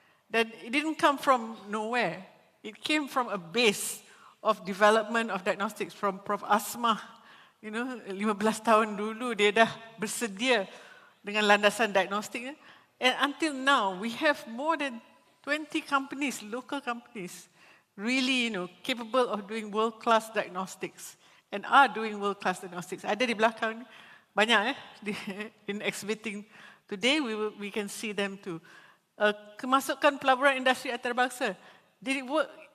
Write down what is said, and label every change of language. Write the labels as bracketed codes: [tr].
[en] Dan it didn't come from nowhere. It came from a base of development of diagnostics from Prof. Asmah. [ms] 15 tahun dulu dia dah bersedia dengan landasan diagnostiknya. [en] And until now, we have more than 20 companies, local companies, really capable of doing world-class diagnostics and are doing world-class diagnostics. [ms] Ada di belakang, banyak [en] in exhibiting. Today, we can see them too. [ms] Kemasukan pelaburan industri antarabangsa. [en] Did it work?